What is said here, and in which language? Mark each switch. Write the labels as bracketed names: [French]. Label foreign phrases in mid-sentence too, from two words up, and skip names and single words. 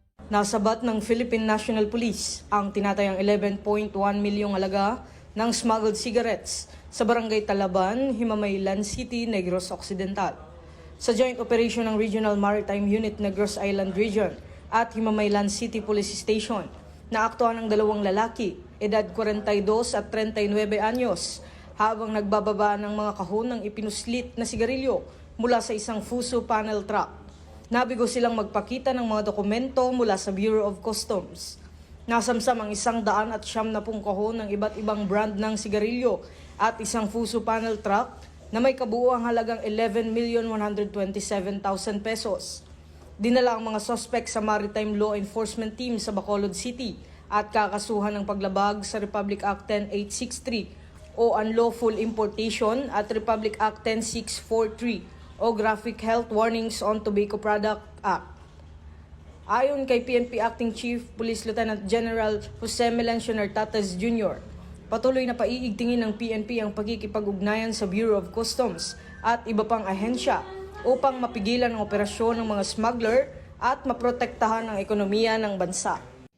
[Filipino] Nasabat ng Philippine National Police ang tinatayang 11.1 milyong halaga ng [English] smuggled cigarettes [Filipino] sa Barangay Talaban, Himamaylan City, Negros Occidental. Sa [English] joint operation [Filipino] ng Regional Maritime Unit Negros Island Region at Himamaylan City Police Station, naaktuhan ang dalawang lalaki, edad 42 at 39 anyos, habang nagbababa ng mga kahon ng ipinuslit na sigarilyo mula sa isang Fuso panel truck. Nabigo silang magpakita ng mga dokumento mula sa Bureau of Customs. Nasamsam ang 170 kahon ng iba't ibang brand ng sigarilyo at isang Fuso panel truck na may kabuuang halagang 11,127,000 pesos. Dinala ang mga suspect sa Maritime Law Enforcement Team sa Bacolod City at kakasuhan ng paglabag sa Republic Act 10863 o Unlawful Importation at Republic Act 10643 o Graphic Health Warnings on Tobacco Product Act. Ayon kay PNP Acting Chief Police Lieutenant General Jose Melencio Nartates Jr., patuloy na paiigtingin ng PNP ang pagkikipag-ugnayan sa Bureau of Customs at iba pang ahensya upang mapigilan ang operasyon ng mga smuggler at maprotektahan ang ekonomiya ng bansa.